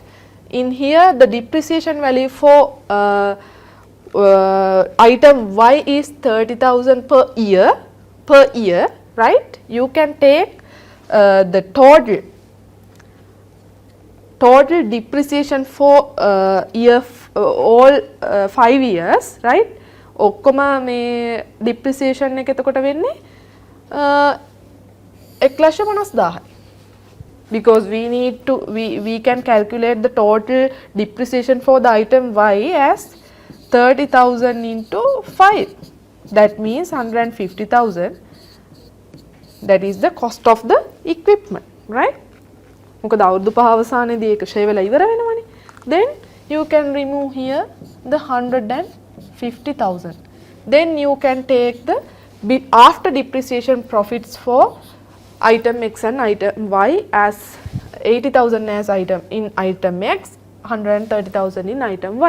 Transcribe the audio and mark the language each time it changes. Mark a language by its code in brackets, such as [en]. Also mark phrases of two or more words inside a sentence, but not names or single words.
[en] In here the depreciation value for item Y is 30,000 per year, right? You can take the total depreciation for year all 5 years, right? [si] ඔක්කොම මේ depreciation එක එතකොට වෙන්නේ 1,50,000. [en] Because we can calculate the total depreciation for the item Y as 30,000 into 5. That means 150,000. That is the cost of the equipment, right? [si] මොකද අවුරුදු 5 අවසානයේදී ඒක ෂේ වෙලා ඉවර වෙනවනේ. [en] Then you can remove here the 150,000. Then you can take the after depreciation profits for item X and item Y as 80,000 as item in item X, 130,000 in item Y.